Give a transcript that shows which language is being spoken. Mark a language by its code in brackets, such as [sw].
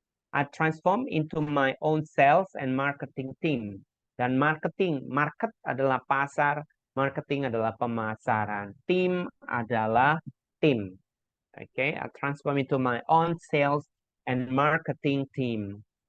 [en] I transform into my own sales and marketing team. [id] Dan marketing, market adalah pasar, marketing adalah pemasaran, team adalah tim. [en] Okay, I transform into my own sales and marketing team.